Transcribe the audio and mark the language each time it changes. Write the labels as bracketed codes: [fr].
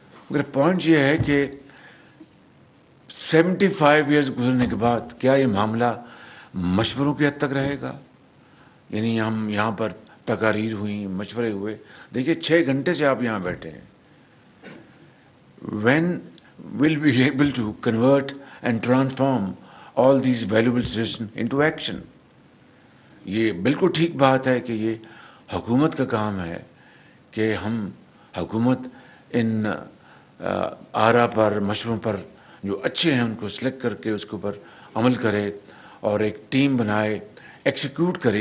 [ur] مگر پوائنٹ یہ ہے کہ 75 ایئرز گزرنے کے بعد کیا یہ معاملہ مشوروں کی حد تک رہے گا؟ یعنی ہم یہاں پر تقاریر ہوئیں، مشورے ہوئے. دیکھیے 6 گھنٹے سے آپ یہاں بیٹھے ہیں. [en] When will we be able to convert and transform all these valuable suggestions into action? [ur] یہ بالکل ٹھیک بات ہے کہ یہ حکومت کا کام ہے کہ ہم حکومت ان آرا پر، مشوروں پر جو اچھے ہیں ان کو سلیکٹ کر کے اس کے اوپر عمل کرے اور ایک ٹیم بنائے، ایکسیکیوٹ کرے.